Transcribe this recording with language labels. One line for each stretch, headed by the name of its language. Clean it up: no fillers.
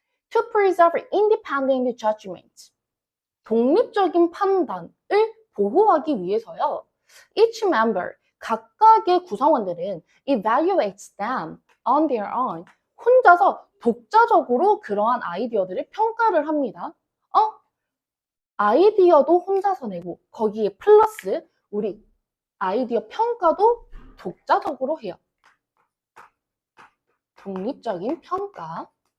English: To preserve independent judgment.
Korean: 독립적인 판단을 보호하기 위해서요.
English: Each member,
Korean: 각각의 구성원들은
English: evaluates them on their own.
Korean: 혼자서 독자적으로 그러한 아이디어들을 평가를 합니다. 아이디어도 혼자서 내고 거기에 플러스 우리 아이디어 평가도 독자적으로 해요. 독립적인 평가.